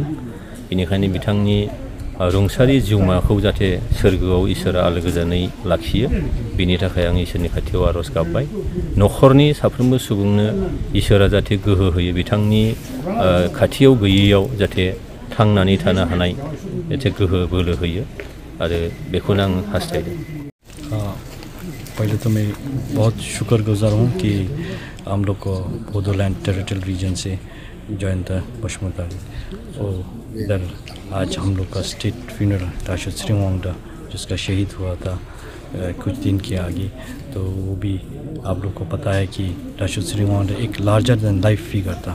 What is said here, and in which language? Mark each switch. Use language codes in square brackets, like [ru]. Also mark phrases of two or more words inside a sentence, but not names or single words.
[brx] बेनिखायनो बिथांनि रुंसारि जिउमाखौ जाहाथे सोरगोआव इसोरा आलो गोजोनै लाखियो, बिनि थाखाय आं इसोरनि खाथियाव आर'ज गाबबाय। न'खरनि साफ्रोमबो सुबुंनो इसोरा जाहाथे गोहो होयो, बिथांनि खाथियाव गैयैयाव जाहाथे थांनानै थानो हानाय जाहाथे गोहो बोलो होयो, आरो बेखौनो आं हास्थायदों। [hi] पहले तो मैं बहुत शुक्रगुजार हूँ कि हम लोग को बोडोलैंड टेरिटोरियल रीजन से जयंत बसुमतारी और इधर आज हम लोग का [en] state funeral [hi] दास' सेरिं वांदा जिसका शहीद हुआ था कुछ दिन के आगे, तो वो भी आप लोग को पता है कि दास' सेरिं वांदा एक [en] larger than life figure [hi] था।